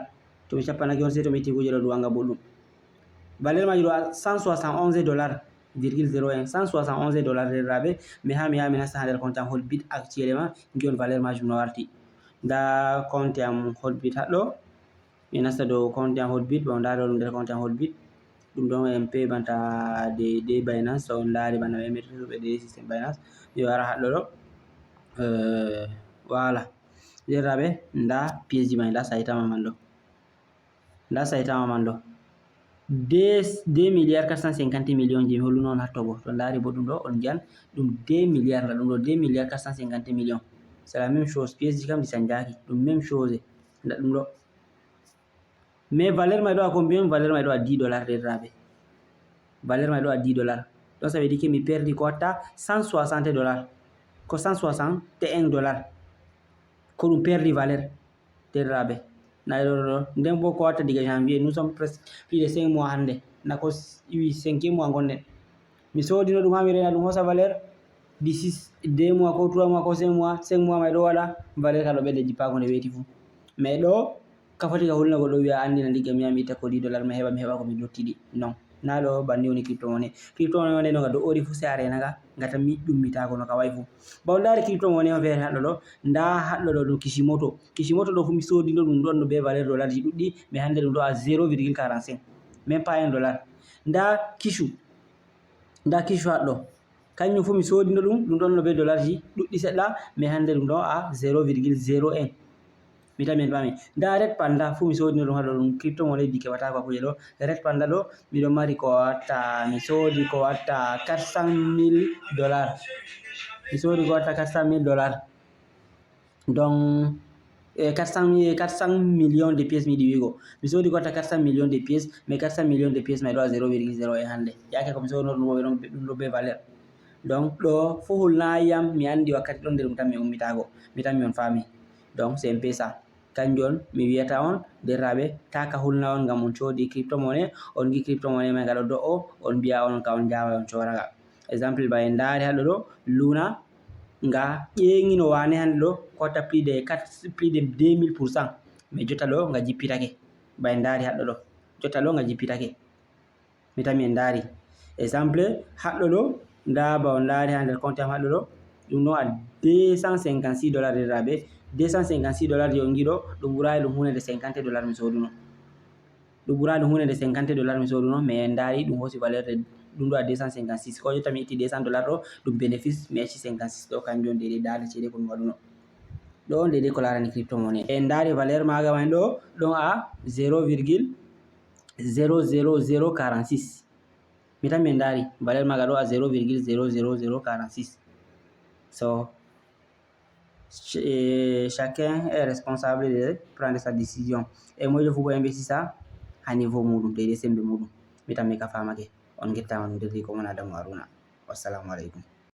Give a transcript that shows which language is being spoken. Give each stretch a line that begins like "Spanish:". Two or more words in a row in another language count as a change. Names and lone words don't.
Fula: To mi cappanake on sei to mi itti kuje ɗo ɗum wanga boɗɗum. Valeur majum ɗo à $171,01 $171 derɗiraɓe, mais ha mi yaha mi nasta ha nder compte am Hotbit actuellement ngi on valeur majum no warti. Nda compte am Hotbit haɗɗo mi nasta dow compte am Hotbit ɓawo ndaari ɗum nder compte am Hotbit ɗum ɗon MP banta de Binance to on ndaari bana ɓe mettituɓe
French: de système
Fula: Binance mi wara haɗɗo ɗo voilà derɗiraɓe nda pièce ji mai nda Saitama man ɗo 2,450 millions je mi holluno on hatto bo to ndaari bo ɗum ɗo on jiyan ɗum 2 milliards ɗum ɗo 2,450 millions.
French: C'est la même chose,
Fula: pièce ji kam ɗi sanjaki ɗum
French: même chose
Fula: nda ɗum ɗo, mais valeur mai ɗo
French: à combien?
Fula: Valeur mai ɗo à $10 derɗiraɓe, valeur mai ɗo à $10.
French: Donc ça veut dire que
Fula: mi perdi ko watta $160 ko $161 ko ɗum perdi valeur derɗiraɓe. Ɗo nden bo ko watta diga
French: janvier nous sommes presque plus de 5 mois
Fula: hande na ko 5e mois gonɗen mi soodino ɗum ha mi rena ɗum hosa
French: valeur d'ici 2 mois
Fula: ko 3 mois ko 5 mois mai ɗo waɗa valeur ka ɗo ɓedda jippago nde weeti fu. Mais ɗo ka foti ka hulna goɗɗo wi'a andina ndigga mi yaha mi itta ko $10 mi heɓa ko mi lottiɗi non, na ɗo banni woni
English: crypto money
Fula: wonde no nga do'ori fu sai a rena nga tan mi ɗummitago no ka wayi fu. Ɓawo ndaari
English: crypto money
Fula: on feere haɗɗo ɗo nda haɗɗo ɗo ɗum Kishimoto ɗo fu mi soodino ɗum ɗon no be valeur dollar ji ɗuɗɗi, mais hande ɗum ɗo
French: à 0,45 même pas $1.
Fula: Nda Kishu haɗɗo kanjum fu mi soodino ɗum ɗon no be dollar ji ɗuɗɗi seɗɗa, mais hande ɗum ɗo à 0,01 mi tami en pami. Nda Red Panda fu mi soodino ɗum haɗo ɗum
English: crypto money
Fula: ji keɓatako kuje ɗo. Red Panda ɗo miɗon mari ko watta mi soodi ko watta $400,000 mi soodi ko watta $400,000
French: donc 400 millions de pièces
Fula: mi yiɗi wiigo mi soodi ko watta
French: 400 millions de pièces, mais 400 millions de pièces
Fula: mai ɗo à 0,01 hande yake komi soodino ɗum ɗum ɗo be valeur. Donc ɗo fu hulnayiyam mi andi wakkati ɗon nder ɗum tan mi ummitago mi tan mi on faami.
French: Donc c'est un peu ça
Fula: kanjum on mi wiyata on derɗiraɓe taka hulna on ngam on coodi
English: crypto money
Fula: on gi
English: crypto money
Fula: mai nga ɗo do'o on mbiya on ka on jawa on coraga. Exemple ba en ndaari haɗo ɗo Luna nga ƴeŋino wane hande ɗo ko watta
French: plus de 2000%,
Fula: mais jotta ɗo nga jippitake ba en ndaari haɗɗo ɗo jotta ɗo nga jippitake mi tami en ndaari exemple haɗɗo ɗo nda ba on ndaari ha nder compte am haɗɗo ɗo ɗum ɗon a 256 dollars derraɓe 256 dollars je on giɗo ɗum ɓuraayi ɗum hunde nde 50 dollars mi soduno ɗum ɓuraayi ɗum hunde nde 50 dollars mi soduno mais en ndaari ɗum hoosi valeur de ɗum ɗo a 256 ko jotta mi itti 200 dollars ɗo ɗum bénéfice mi acci 56 ɗo kanjum on deydey dande ceede ko mi waɗuno ɗo on deydey ko laarani
English: crypto money
Fula: en ndaari valeur maaga man ɗo ɗon a 0,00046 mi tan min ndaari valeur maaga ɗo a 0,00046 so
French: chacun est responsable de prendre sa décision
Fula: e moƴƴo fu bo investissa ha niveau muɗum deydey sembe muɗum mi tan mi ka famake on gettama no dirri ko mon Adamu Haruna
Arabic: والسلام عليكم